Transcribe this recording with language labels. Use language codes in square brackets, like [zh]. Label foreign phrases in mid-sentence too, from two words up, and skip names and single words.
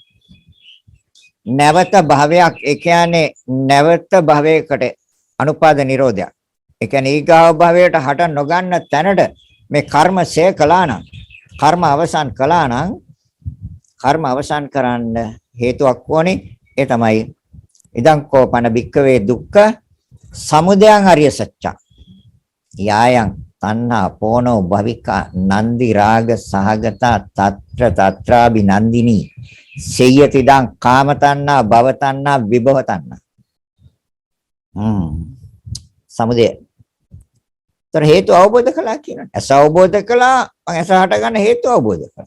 [si] නැවත භවයක්, ඒ කියන්නේ නැවත භවයකට අනුපාද නිරෝධයක්. ඒ කියන්නේ ඊගාව භවයට හට නොගන්න තැනට මේ කර්ම ශේ කළා නම්, කර්ම අවසන් කළා නම් කර්ම අවසන් කරන්න හේතුවක් ඕනේ. ඒ තමයි [pi] ඉදං කෝපන භික්කවේ දුක්ඛ සමුදයං අරිය සත්‍යං. යායන් තණ්හා පෝනෝ භවිකා නන්දි රාග සහගතා తත්‍ර తත්‍රාබි නන්දිනී සේයති දං කාම තණ්හා භව තණ්හා විභව තණ්හා. [si] සමුදය. ତර හේතු අවබෝධ කළා කියනවා. ඇස අවබෝධ කළා මම ඇස හට ගන්න හේතු අවබෝධ කළා.